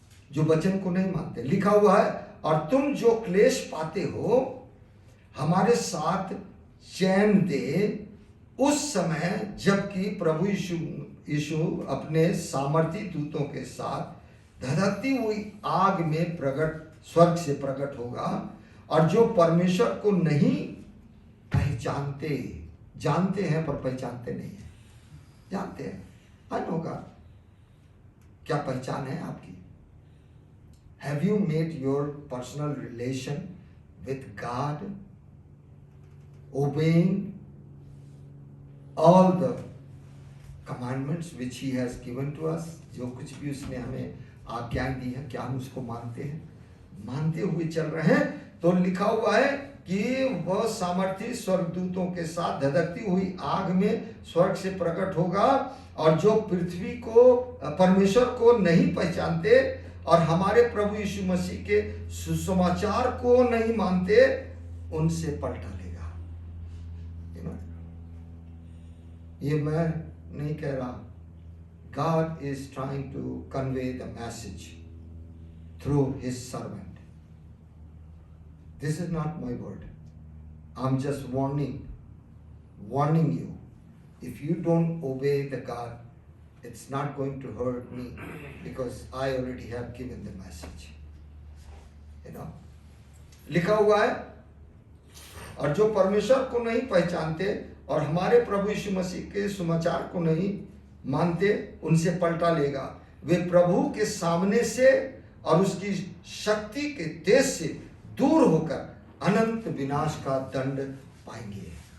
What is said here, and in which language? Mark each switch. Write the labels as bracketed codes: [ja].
[hi] जो वचन को नहीं मानते, लिखा हुआ है, और तुम जो क्लेश पाते हो हमारे साथ चैन दे उस समय जबकि प्रभु यीशु अपने सामर्थी दूतों के साथ धधकती हुई आग में स्वर्ग से प्रकट होगा। और जो परमेश्वर को नहीं पहचानते, जानते हैं पर पहचानते नहीं है, जानते हैं, [en] I know God, [hi] क्या पहचान है आपकी? [en] Have you made your personal relation with God, obeying all the commandments which he has given to us? [hi] जो कुछ भी उसने हमें आज्ञाएं दी है, क्या हम उसको मानते हैं? मानते हुए चल रहे हैं। तो लिखा हुआ है कि वह सामर्थी स्वर्गदूतों के साथ धधकती हुई आग में स्वर्ग से प्रकट होगा। और जो पृथ्वी को, परमेश्वर को नहीं पहचानते और हमारे प्रभु यीशु मसीह के सुसमाचार को नहीं मानते, उनसे पलटा लेगा। [en] You know? [hi] ये मैं नहीं कह रहा, [en] God is trying to convey the message through his servant. This is not my word. I'm just warning you. If you don't obey the God, it's not going to hurt me because I already have given the message. You know? [hi] लिखा हुआ है, और जो परमेश्वर को नहीं पहचानते और हमारे प्रभु यीशु मसीह के सुसमाचार को नहीं मानते, उनसे पलटा लेगा। वे प्रभु के सामने से और उसकी शक्ति के तेज से दूर होकर अनंत विनाश का दंड पाएंगे।